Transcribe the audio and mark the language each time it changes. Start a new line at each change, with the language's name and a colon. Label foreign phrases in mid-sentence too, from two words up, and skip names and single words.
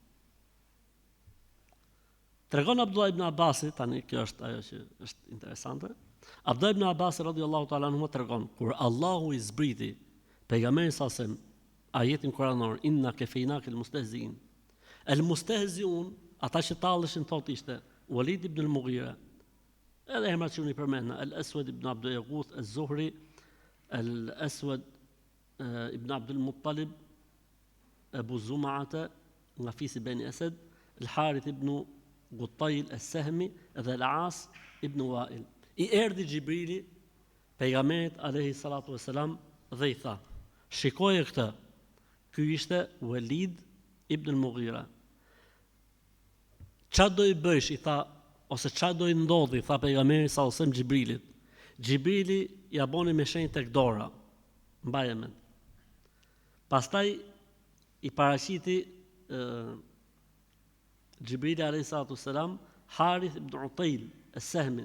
Albanian: Tregon Abdullah ibn Abbasi, tani kjo është ajo që është interesante. Abdullah ibn Abbasi
Arabic: رضي الله تعالى عنه
Albanian: tregon kur Allahu i zbriti pejgamberin sa ajetin kuranor
Arabic: إنا كفيناك المستهزئين.
Albanian: El-mustehzi'un, ata që talleshin thot ishte Walid ibn al-Mughira, edhe emrat që unë i përmenda, Al-Aswad ibn Abdul Yaghuth, Al-Zuhri, Al-Aswad ibn Abdul Muttalib, Abu Zum'ata, nga fisi Bani Asad, Al-Harith ibn Gutayl Al-Sahmi, edhe Al-As ibn Wa'il. I erdhi Gjibrili, pejgamberit
Arabic: عليه الصلاة والسلام,
Albanian: dhe i tha, shikoje këtë, ky ishte Walid ibn al-Mughira. Qa do i bësh, i tha, ose qa do i ndodhi, tha pejgamberi sa osem Gjibrilit. Gjibrili ja boni me shenjë tek dora, mbaje mend. Pastaj i paraqiti Gjibrili
Arabic: عليه الصلاة والسلام
Albanian: Harith ibn Utayl as-Sahmin.